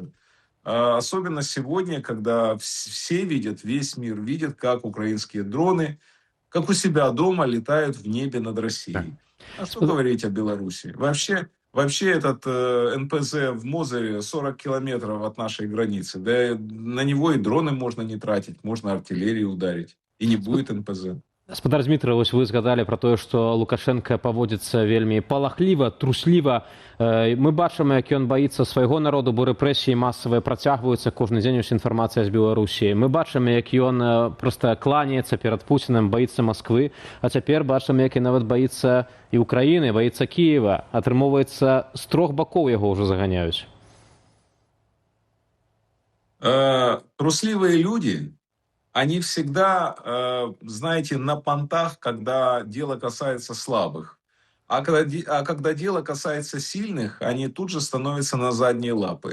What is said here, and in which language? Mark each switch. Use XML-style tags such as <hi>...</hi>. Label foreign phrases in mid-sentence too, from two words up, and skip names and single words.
<ru>Особенно сегодня, когда все видят, весь мир видит, как украинские дроны, как у себя дома летают в небе над Россией. А что говорить о Беларуси? Вообще этот НПЗ в Мозыре 40 километров от нашей границы. Да на него и дроны можно не тратить, можно артиллерию ударить. И не будет НПЗ.</ru> <be>Гаспадар Дмітрый, вось вы згадалі про тое, што Лукашенко паводзіцца вельмі палахліва, трусліва. Мы бачым, як ён баіцца свайго народу, бо рэпрэсіі масавыя працягваюцца, кожны дзень ёсць інфармацыя з Беларусі. Мы бачым, як ён проста кланяецца перад Пуцінам, баіцца Масквы, а цяпер бачым, як і нават баіцца і Украіны, баіцца Кіева. Атрымоўваецца, з трох бакоў яго ўжо заганяюць.</be> <ru>Трусливые люди, они всегда, знаете, на понтах, когда дело касается слабых. А когда дело касается сильных, они тут же становятся на задние лапы.</ru>